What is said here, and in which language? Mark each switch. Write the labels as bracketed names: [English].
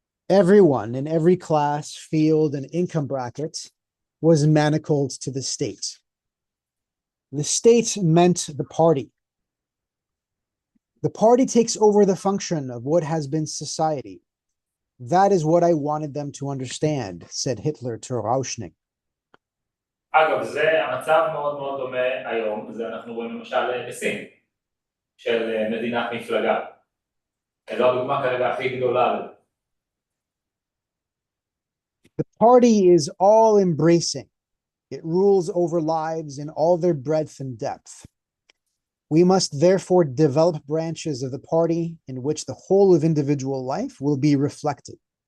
[English] Everyone in every class, field, and income bracket was manacled to the state. The state meant the party. The party takes over the function of what has been society. That is what I wanted them to understand, said Hitler to Rauschning. [Hebrew] אגב, זה המצב מאוד מאוד דומה היום, זה אנחנו רואים למשל בסין, של מדינת מפלגה. זו הדוגמה כרגע הכי גדולה. [English] The party is all-embracing. It rules over lives in all their breadth and depth. We must therefore develop branches of the party in which the whole of individual life will be reflected.